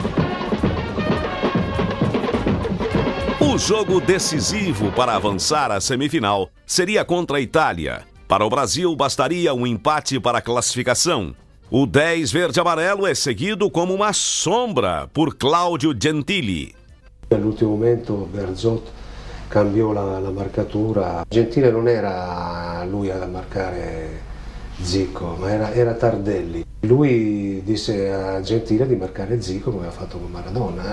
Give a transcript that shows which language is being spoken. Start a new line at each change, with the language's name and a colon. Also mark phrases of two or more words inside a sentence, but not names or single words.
Portuguese: O jogo decisivo para avançar à semifinal seria contra a Itália. Para o Brasil, bastaria um empate para a classificação. O 10 verde-amarelo é seguido como uma sombra por Claudio Gentili.
Italian: All'ultimo momento Bearzot cambiò la marcatura. Gentile non era lui a marcare Zico, ma era Tardelli. Lui disse a Gentile di marcare Zico come aveva fatto con Maradona.